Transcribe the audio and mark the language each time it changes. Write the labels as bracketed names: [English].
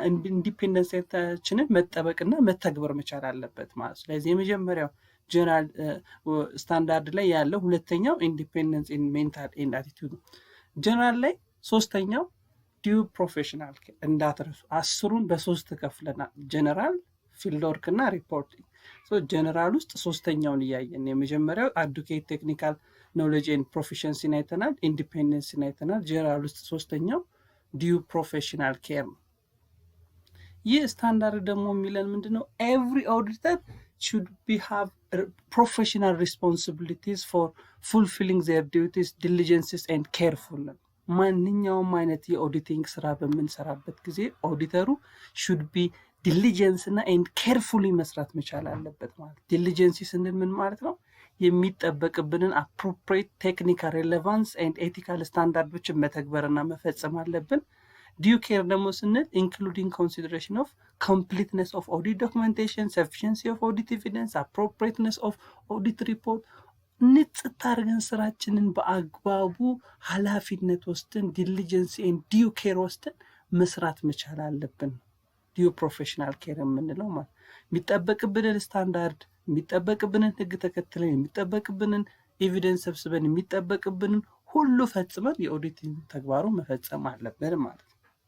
[Amharic] ኢንዲፔንደንስታችንን መጠበቅና መተግበር መቻል አለበት ማለት። ስለዚህ የመጀመሪያው ጀነራል ስታንዳርድ ላይ ያለው፣ ሁለተኛው ኢንዲፔንደንስ ኢን ሜንታል ኤንድ አቲቲዩድ። ጀነራል ላይ ሶስተኛው ዲዩ ፕሮፌሽናል ኬር እንዳትረሱ። 10ን በ3 ከፍለናል። ጀነራል፣ ፊልድ ወርክ እና ሪፖርቲንግ። ጀነራል ውስጥ ሶስተኛውን እያየን የመጀመሪያው አዱኬት ቴክኒካል ኖሌጅ ኤንድ ፕሮፊሽንሲን አይተናል፣ ኢንዲፔንደንስን አይተናል። ጀነራል ውስጥ ሶስተኛው ዲዩ ፕሮፌሽናል ኬር ነው። ይህ ስታንዳርድ ደግሞ የሚለን ምንድነው? [English] ኤቭሪ ኦዲተር should have professional responsibilities for fulfilling their duties, diligences and carefully. [Amharic] ማንኛውም አይነት የኦዲቲንግ ስራ በምንሰራበት ጊዜ ኦዲተሩ [English] should be diligence [Amharic] እና [English] and carefully [Amharic] መስራት መቻል አለበት ማለት። ዲሊጀንሲ ስንል ምን ማለት ነው? የሚጠበቅብንን [English] appropriate technical relevance and ethical standards [Amharic] መተግበርና መፈጸም አለብን። [English] ዲዩ ኬር [Amharic] ደግሞ ስንል [English] including consideration of completeness of audit documentation, sufficiency of audit evidence, appropriateness of audit report. [Amharic] ንጽት አድርገን ስራችንን በአግባቡ ኃላፊነት ወስደን ዲሊጀንስ ኤንድ ዲዩ ኬር ወስደን መስራት መቻል አለብን። ዲዩ ፕሮፌሽናል ኬር የምንለው ማለት የሚጠበቅብንን ስታንዳርድ፣ የሚጠበቅብንን ህግ ተከትለን፣ የሚጠበቅብንን ኤቪደንስ ሰብስበን፣ የሚጠበቅብንን ሁሉ ፈጽመን የኦዲቲንግ ተግባሩ መፈጸም አለብን ማለት ነው።